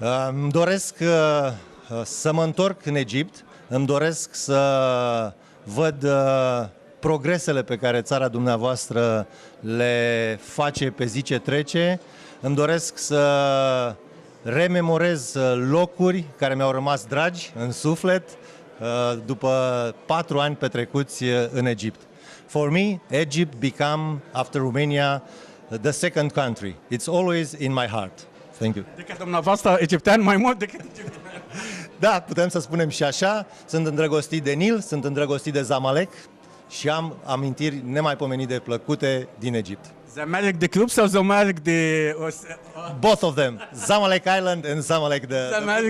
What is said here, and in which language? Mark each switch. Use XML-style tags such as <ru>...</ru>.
<ro>Îmi doresc să mă întorc în Egipt, îmi doresc să văd progresele pe care țara dumneavoastră le face pe zi ce trece, îmi doresc să rememorez locuri care mi-au rămas dragi în suflet după 4 ani petrecuți în Egipt.</ro> <en>For me, Egypt became, after Romania, the second country. It's always in my heart. Thank you.</en> <ro>Decât dumneavoastră egiptean mai mult decât egiptean. Da, putem să spunem și așa. Sunt îndrăgostit de Nil, sunt îndrăgostit de Zamalek și am amintiri nemaipomenit de plăcute din Egipt. Zamalek de club sau Zamalek de...</ro> <en>Both of them. Zamalek Island and Zamalek the...</en>